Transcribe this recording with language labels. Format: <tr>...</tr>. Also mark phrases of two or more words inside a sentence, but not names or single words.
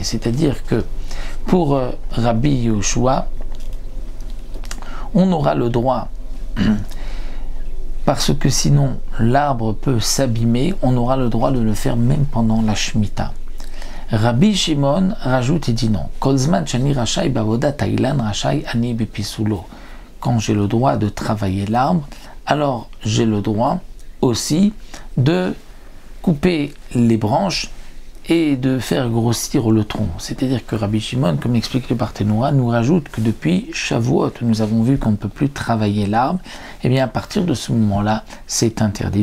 <fr>C'est-à-dire que pour Rabbi Yoshua, on aura le droit, parce que sinon l'arbre peut s'abîmer, on aura le droit de le faire même pendant la Shemitah. Rabbi Shimon rajoute et dit non.</fr> <he>כל זמן שאני רשאי בעבודת האילן רשאי אני בפיסולו.</he> <fr>Quand j'ai le droit de travailler l'arbre, alors j'ai le droit aussi de couper les branches et de faire grossir le tronc. C'est-à-dire que Rabbi Shimon, comme explique le Parthénora, nous rajoute que depuis Shavuot, nous avons vu qu'on ne peut plus travailler l'arbre, et bien à partir de ce moment-là, c'est interdit.</fr>